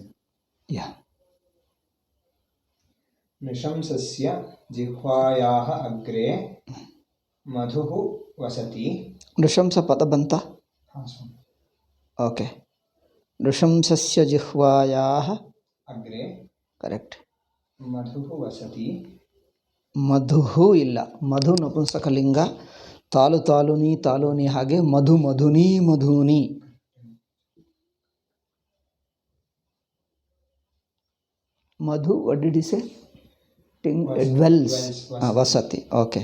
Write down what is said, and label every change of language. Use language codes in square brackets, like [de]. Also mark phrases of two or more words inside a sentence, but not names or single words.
[en] Yeah. [sa] नृशंसस्य जिह्वायाः अग्रे मधुः वसति. [hi] नृशंस पद बनता? ओके. [sa] नृशंसस्य जिह्वायाः अग्रे. करेक्ट. मधुः वसति. [kn] ಮಧುಹು ಇಲ್ಲ, ಮಧು ನಪುಂಸಕಲಿಂಗ. [sa] ತಾಲು ತಾಲುನಿ ತಾಲೂನಿ ಹಾಗೆ ಮಧು ಮಧುನಿ ಮಧುನಿ. [en] madhu what did you say? ಡ್ವೆಲ್ಸ್, ವಸತಿ. ಓಕೆ.